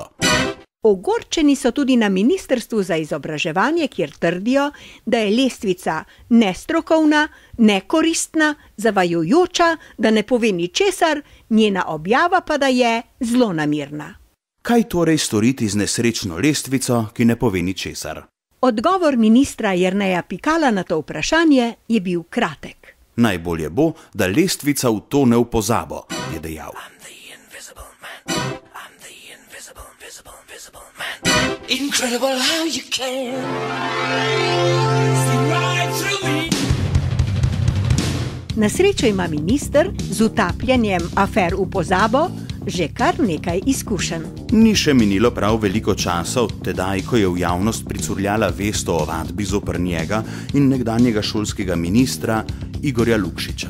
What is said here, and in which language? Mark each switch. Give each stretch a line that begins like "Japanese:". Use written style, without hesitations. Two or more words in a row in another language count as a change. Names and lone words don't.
Slovenian: Ogorčeni so tudi na Ministrstvu za izobraževanje, kjer trdijo, da je lestvica nestrokovna, nekoristna, zavajajoča, da ne pove ničesar, njena objava pa da je zlonamerna. Kaj torej storiti z nesrečno lestvico, ki ne pove ničesar? Odgovor ministra Jerneja Pikala na to vprašanje je bil kratek. Najbolje bo, da lestvica utone v pozabo, je dejal.
English: Incredible how you can see right through me.
Slovenian: Na srečo ima minister z utapljanjem afer v pozabo že kar nekaj izkušenj. Ni še minilo prav veliko časa od tedaj, ko je v javnost pricurljala vest o ovadbi zoper njega in nekdanjega šolskega ministra Igorja Lukšiča.